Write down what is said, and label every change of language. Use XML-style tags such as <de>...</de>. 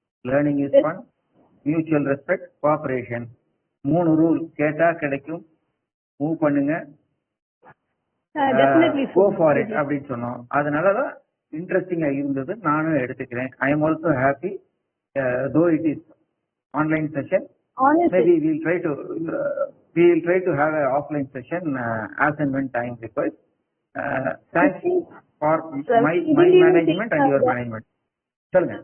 <en>Learning is fun, mutual respect, cooperation.</en> <ta>3 rule கேட்டா கிடைக்கும், move பண்ணுங்க,</ta> <en>definitely go for it</en> <ta>அப்படின்னு சொன்னோம். அதனாலதான் இன்ட்ரெஸ்டிங்கா இருந்தது, நானும் எடுத்துக்கிறேன்.</ta> <en>I am also happy, though it is online session. Honestly, maybe we will try to have an offline session as and when time requires. Thanks for my management and your management.</en> <ta>சொல்லுங்க.</ta>